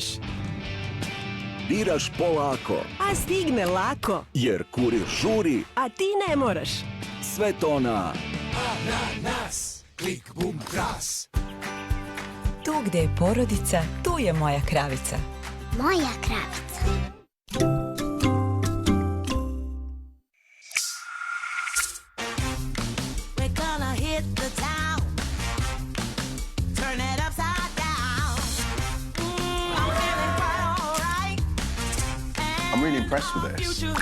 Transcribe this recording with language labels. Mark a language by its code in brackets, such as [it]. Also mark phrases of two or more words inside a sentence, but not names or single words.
[sr] Biraš polako. A stigne lako. Jer kurir žuri. A ti ne moraš. Sve to na... Ananas, klik, bum, kras. Tu gde je porodica, tu je moja kravica. Moja kravica. [en] We're gonna hit the town. Turn it upside down. I'm feeling quite alright. I'm really impressed with this.